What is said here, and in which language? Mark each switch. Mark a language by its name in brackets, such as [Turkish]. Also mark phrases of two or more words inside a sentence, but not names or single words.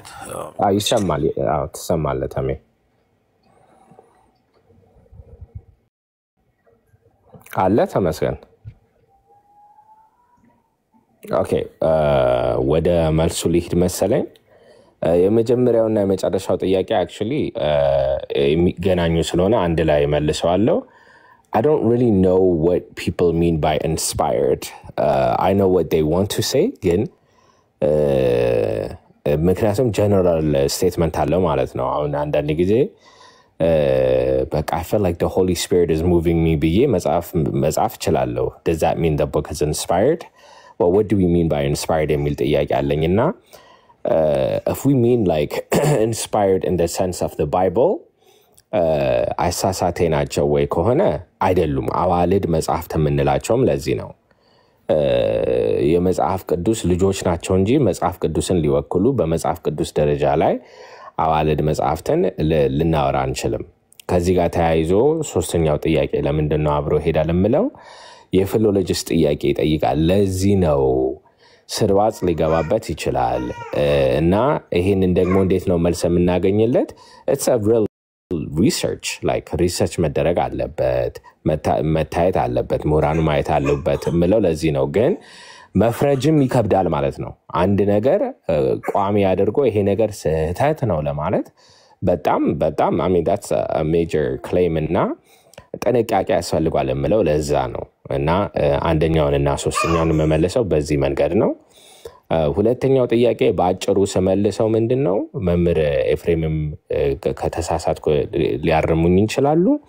[Amharic] ይሰማል? አዎ ትሰማለህ ተሜ? አለ ተመስገን። ኦኬ ወደ መልሱ ሊሄድ መሰለኝ። የመጀመሪያውና የመጨረሻው ጥያቄ አክቹሊ የሚገናኙ ስለሆነ አንድ ላይ መልሰዋለሁ። [English] I don't really know what people mean by inspired. I know what they want to say, [Amharic] ግን ምክንያቱም [English] general statement [Amharic] አለው ማለት ነው። አሁን አንዳንድ ጊዜ በቃ [English] I feel like the Holy Spirit is moving me [Amharic] ብዬ መጽሐፍ እችላለሁ። [English] Does that mean the book is inspired? Well, what do we mean by inspired [Amharic] የሚል ጥያቄ አለኝና [English] if we mean like inspired in the sense of the Bible, [Amharic] አሳሳቴ ናቸው ወይ ከሆነ አይደሉም። አዋልድ መጽሐፍት የምንላቸውም ለዚህ ነው። የመጽሐፍ ቅዱስ ልጆች ናቸው እንጂ መጽሐፍ ቅዱስን ሊወክሉ በመጽሐፍ ቅዱስ ደረጃ ላይ አዋልድ መጽሐፍትን ልናወራ አንችልም። ከዚህ ጋር ተያይዞ ሶስተኛው ጥያቄ ለምንድን ነው አብሮ ሄዳል የምለው የፊሎሎጂስት ጥያቄ ይጠይቃል። ለዚህ ነው ስርዋጽ ሊገባበት ይችላል እና ይሄንን ደግሞ እንዴት ነው መልስ የምናገኝለት? [English] it's a real research, like research [Amharic] መደረግ አለበት፣ መታየት አለበት፣ ምሁራኑ ማየት አለበት ምለው ለዚህ ነው። ግን መፍረጅም ይከብዳል ማለት ነው። አንድ ነገር ቋሚ አድርጎ ይሄ ነገር ስህተት ነው ለማለት በጣም በጣም [English] that's a major claim [Amharic] እና ጥንቃቄ ያስፈልጋል የምለው ለዛ ነው። እና አንደኛውንና ሶስተኛውን መመለሰው በዚህ መንገድ ነው። ሁለተኛው ጥያቄ በአጭሩ ስመልሰው ምንድነው መምህር ኤፍሬምም ከተሳሳትኩ ሊያርሙኝ ይችላሉ።